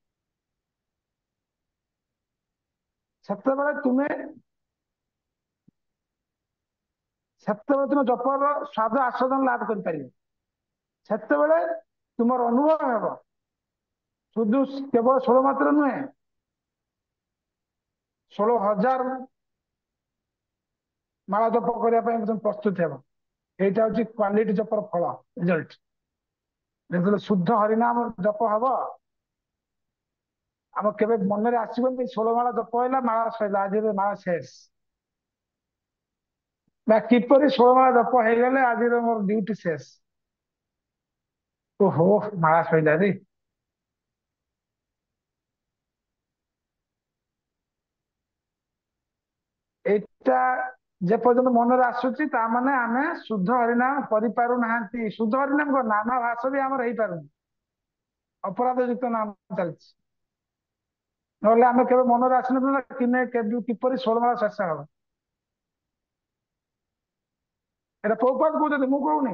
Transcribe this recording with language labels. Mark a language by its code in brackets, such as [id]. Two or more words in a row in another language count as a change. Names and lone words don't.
[or] ସେତେବେଳେ ତୁମେ ଜପର ସ୍ୱାଦ ଆସ୍ୱାଦନ ଲାଭ କରିପାରିବ। ସେତେବେଳେ ତୁମର ଅନୁଭବ ହେବ শুধু କେବଳ 16 ମାତ୍ର ନୁହେଁ, 16,000 ମାଳା ଜପ କରିବା ପାଇଁ ତୁମେ ପ୍ରସ୍ତୁତ ହେବ। [bn] এইটা হচ্ছে [or] କ୍ୱାଲିଟି ଜପର ଫଳ, ରେଜଲ୍ଟ। ଯେତେବେଳେ ଶୁଦ୍ଧ ହରିନାମ ଜପ ହବ, ଆମ କେବେ ମନରେ ଆସିବନି 16 ମାଳା ଜପ ହେଲା, ମାଳା ସରିଲା, ଆଜିର ମାଳା ଶେଷ। ବା କିପରି 16 ମାଳା ଜପ ହେଇଗଲେ ଆଜିର ମୋର ଡ୍ୟୁଟି ଶେଷ। ଓହୋ, ମାଳା ସରିଲା ରେ। [bn] এইটা যে পর্যন্ত [or] মନରେ ଆସୁଛି, ତା ମାନେ ଆମେ ଶୁଦ୍ଧ ହରିନାମ କରିପାରୁନାହାନ୍ତି। ଶୁଦ୍ଧ ହରିନାମ କଣ, ନାମାଭାସ ବି ଆମର ହେଇପାରୁନି, ଅପରାଧ ଯୁକ୍ତ ନାମ ଚାଲିଛି। ନହେଲେ ଆମେ କେବେ ମନରେ ଆସିନଥିଲା କିପରି 16 ମାଳ ଶେଷ ହବ। এটা ପ୍ରଭୁପାଦ କହୁଛନ୍ତି, ମୁଁ କହୁନି।